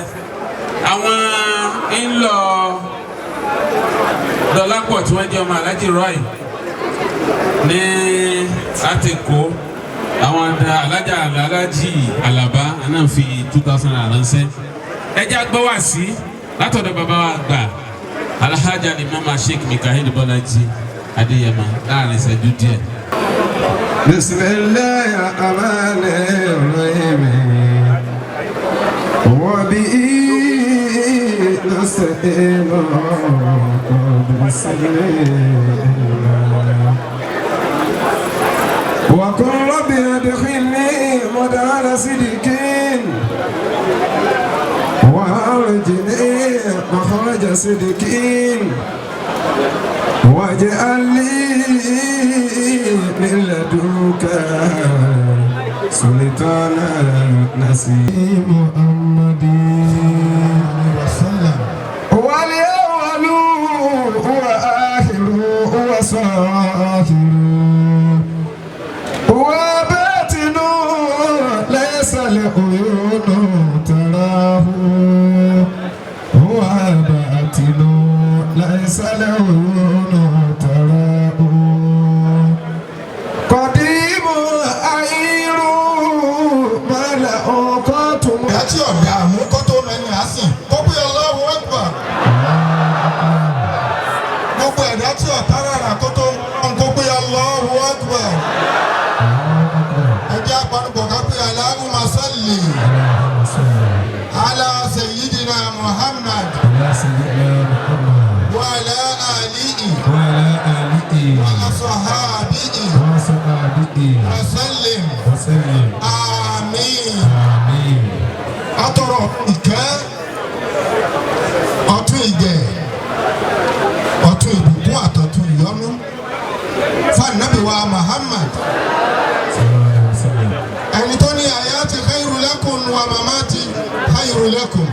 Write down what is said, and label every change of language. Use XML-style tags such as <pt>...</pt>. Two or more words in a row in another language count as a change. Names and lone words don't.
<yo>Àwọn ńlọ Dọlápọ̀ tí wọ́n jẹ́ ọmọ Alhaji Roy ní Àtìkó, àwọn Alhaji Alaba náà fi 2,000 naira ránṣẹ́. Ẹ jẹ́ gbọ́ wá sí látọ̀dọ̀ bàbá wa gbà Alhaji Alimama Sheikh Mikael Bọ́lájí Adéyẹmọ láàrin ìṣẹ́jú díẹ̀.</yo> <ar>بسم الله الرحمن الرحيم. وبه نستعين وقل رب أدخلني مدخل صدق وأخرجني مخرج صدق واجعل لي من لدنك سلطانا نصير محمد هو الأول هو آخر هو صاخر هو باطن ليس العيون تراه هو باطن ليس العيون تراه قديم أعير ما له قاتم</ar> <yo>Ẹtí ọ̀dà mú kó tó mẹ́ni àsìn kó pé</yo> <ar>الله أكبر.</ar> <yo>Gbogbo ẹ̀dá tí ọ̀tá rárá kó tó kó pé</yo> <ar>الله أكبر.</ar> <yo>Ẹjẹ́ àpanupọ̀ ká pé</yo> <ar>اللهم صل على سيدنا محمد وعلى آله وأصحابه وسلم.</ar> <yo>Àmín. Atọrọ ìkẹ́ ọ̀tún ìgẹ̀ ọ̀tún ìbùkún àtọ̀tún ìyọ́nú fún Ànábì wa Muhammad ẹni tó ní</yo> <ar>حياتي خير لكم ومماتي خير لكم.</ar>